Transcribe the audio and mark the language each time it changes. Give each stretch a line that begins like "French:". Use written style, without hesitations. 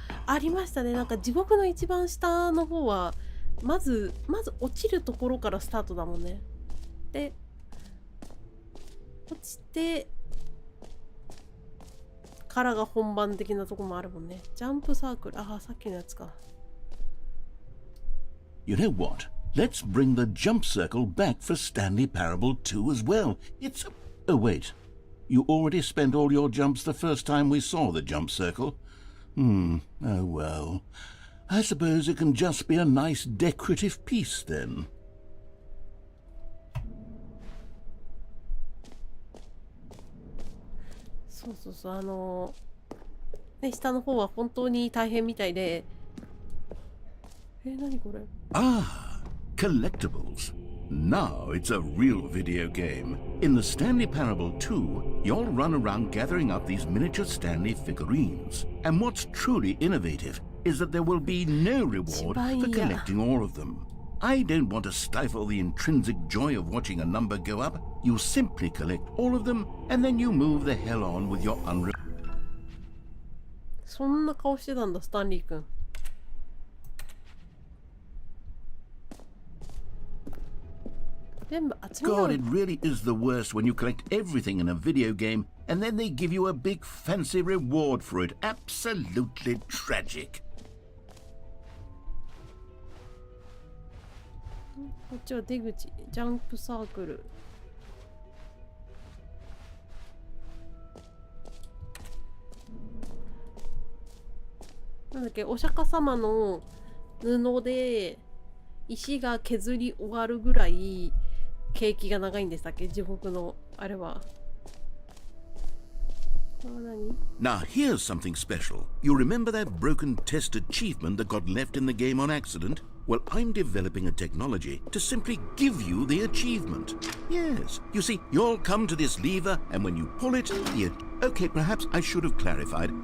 Japanese: ありましたね。なんか地獄の一番下の方はまず落ちるところからスタートだもんね。で落ちてからが本番的なとこもあるもんね。ジャンプサークル。ああ、さっきのやつか。
English: You know what? Let's bring the jump circle back for Stanley Parable 2 as well. It's... Oh, wait. You already spent all your jumps the first time we saw the jump circle. Oh well. I suppose it can just be a nice decorative piece then.
Japanese: そうね、下の方は本当に大変みたいで。何これ？
English: Ah, collectibles. Now it's a real video game. In the Stanley Parable 2, you'll run around gathering up these miniature Stanley figurines. And what's truly innovative is that there will be no reward for collecting all of them. I don't want to stifle the intrinsic joy of watching a number go up. You simply collect all of them, and then you move the hell on with your
Japanese: そんな顔してたんだ、スタンリー君。
English: God, it really is the worst when you collect everything in a video game and then they give you a big fancy reward for it. Absolutely tragic.
Japanese: こっちは出口。ジャンプサークル。なんだっけ、お釈迦様の布で石が削り終わるぐらいケーキが長いんでしたっけ、地獄のあれは。
English: Now here's something special. You remember that broken test achievement that got left in the game on accident? Well, I'm developing a technology to simply give you the achievement. Yes, you see, you'll come to this lever, and when you pull it, Okay, perhaps I should have clarified.